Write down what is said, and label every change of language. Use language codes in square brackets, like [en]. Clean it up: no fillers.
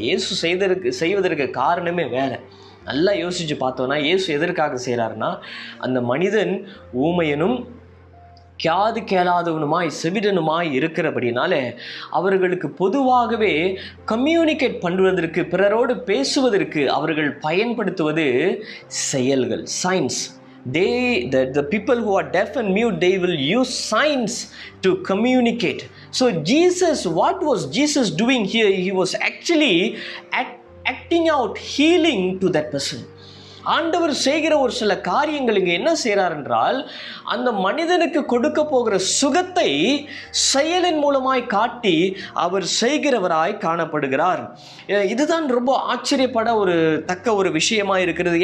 [ta] இயேசு செய்வதற்கு காரணமே வேறு. நல்லா யோசித்து பார்த்தோன்னா இயேசு எதற்காக செய்கிறாருன்னா, அந்த மனிதன் ஊமையனும் காது கேளாதவனுமாய் செவிடனுமாய் இருக்கிறபடினால அவர்களுக்கு பொதுவாகவே கம்யூனிகேட் பண்ணுவதற்கு, பிறரோடு பேசுவதற்கு அவர்கள் பயன்படுத்துவது செயல்கள், science. [en] The people who are deaf and mute, they will use signs to communicate. So what was Jesus doing here? He was actually acting out healing to that person. [ta] ஆண்டவர் செய்கிற ஒரு சில காரியங்கள் இங்கே என்ன செய்கிறார் என்றால், அந்த மனிதனுக்கு கொடுக்க போகிற சுகத்தை செயலின் மூலமாய் காட்டி அவர் செய்கிறவராய் காணப்படுகிறார். இதுதான் ரொம்ப ஆச்சரியப்பட ஒரு தக்க ஒரு விஷயமாக இருக்கிறது.